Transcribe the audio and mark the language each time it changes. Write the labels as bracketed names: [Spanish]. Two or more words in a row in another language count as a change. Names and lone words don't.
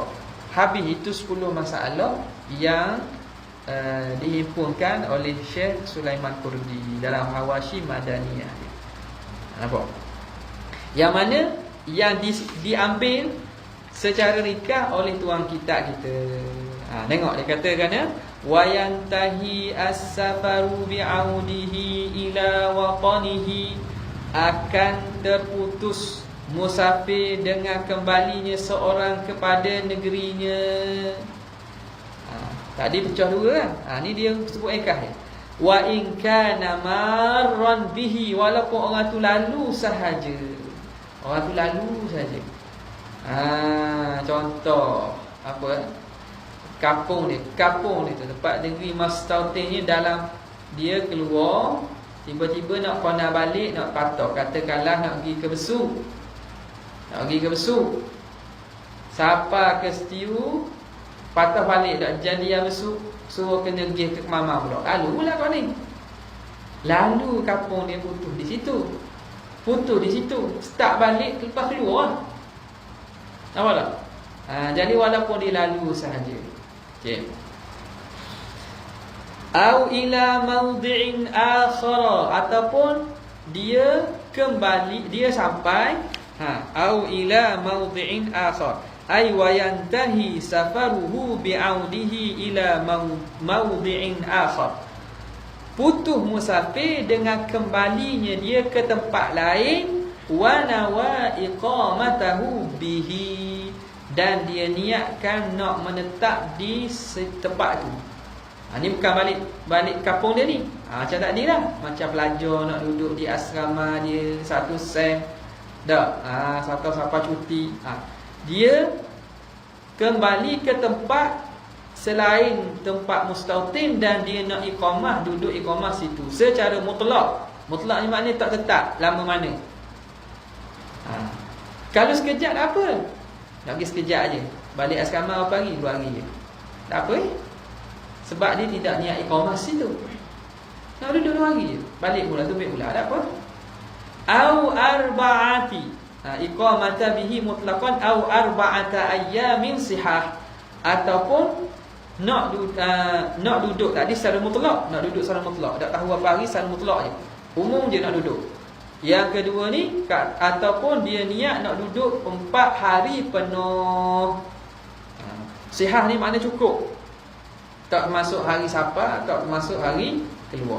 [Malay] Habis itu 10 masalah yang dihimpunkan oleh Syekh Sulaiman Kurdi dalam Hawashi Madaniyah. Nampak? Yang mana yang diambil secara rikah oleh tuan kitab kita. Tengok dia katakan ya, [Arabic] وينتهي السفر بعوده إلى وطنه [Malay] akan terputus musafir dengan kembalinya seorang kepada negerinya. Tadi pecah dua kan. Ni dia sebut ikah ni. [Arabic] وإن كان مارا به, [Malay] walaupun orang tu lalu sahaja. Orang tu lalu saja. Contoh apa? Kampung ni tu tempat negeri Mustautin ni, dalam dia keluar tiba-tiba nak kena balik, nak patok, katakanlah nak pergi ke Besu. Siapa ke Setiu, patah balik dak jadi yang Besu, suruh kena pergi ke Kemamang pula. Lalu pula kau ni. Lalu kampung dia putus di situ. Start balik lepas keluar. Nampak tak? Jadi walaupun dia lalu sahaja. Okey. [Arabic] أو إلى موضع آخر, [Malay] ataupun dia kembali, dia sampai [Arabic] أو إلى موضع آخر, أي وينتهي سفره بعوده إلى موضع آخر. [Malay] Putus musafir dengan kembalinya dia ke tempat lain, [Arabic] ونوى إقامته به, [Malay] dan dia niatkan nak menetap di tempat tu. Ni bukan balik kampung dia ni. Macam tadi lah, macam pelajar nak duduk di asrama dia satu sem dak, satu sampai cuti. Dia kembali ke tempat selain tempat Mustautin, dan dia nak iqamah, duduk iqamah situ secara mutlak. Mutlak ni maknanya tak tetap lama mana. Kalau sekejap tak apa, nak pergi sekejap aje, balik asrama berapa hari? 2 hari je, tak apa sebab dia tidak niat iqamah situ. Nak duduk 2 hari je, balik pula, tubik pula, tak apa. [Arabic] أو أربعة، إقامة به مطلقا أو أربعة أيام صحاح, [Malay] ataupun nak duduk tadi secara mutlak, tak tahu apa hari, secara mutlak je, umum je nak duduk. Yang kedua ni, ataupun dia niat nak duduk 4 hari penuh. Sihah ni makna cukup, tak masuk hari safar, tak masuk hari keluar.